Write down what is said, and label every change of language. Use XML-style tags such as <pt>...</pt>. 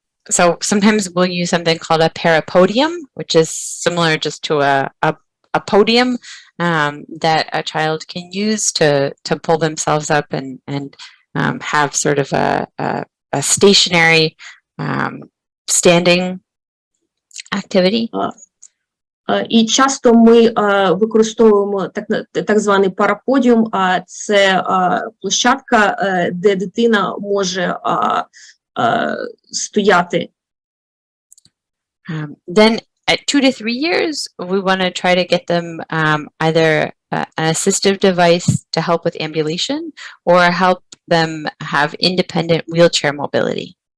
<en>So sometimes we'll use something called a parapodium, which is similar just to a podium that a child can use to pull themselves up and have sort of a stationary standing activity.</en> <uk>І часто ми використовуємо так званий параподіум, це площадка, де дитина може стояти.</uk> <en>Then at 2 to 3 years, we want to try to get them either an assistive device to help with ambulation or help them have independent wheelchair mobility.</en>